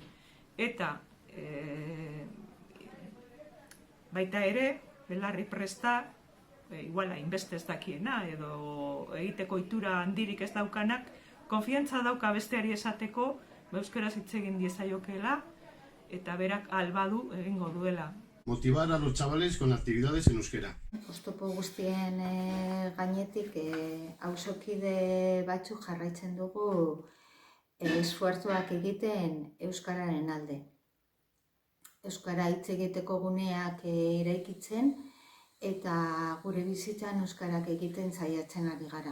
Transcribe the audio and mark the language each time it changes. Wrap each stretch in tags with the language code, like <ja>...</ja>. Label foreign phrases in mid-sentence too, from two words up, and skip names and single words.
<eu>Eta baita ere, belarri presta, igual hainbeste ez dakiena edo egiteko ohitura handirik ez daukanak, konfiantza dauka besteari esateko, euskaraz hitz egin diezaiokeela eta berak albadu egingo duela.</eu> <es>Motivar a los chavales con actividades en euskera.</es> <eu>Oztopo guztien gainetik auzokide batzuk jarraitzen dugu esfuerzuak egiten euskararen alde. Euskara hitz egiteko guneak eraikitzen eta gure bizitzan euskarak egiten saiatzen ari gara.</eu>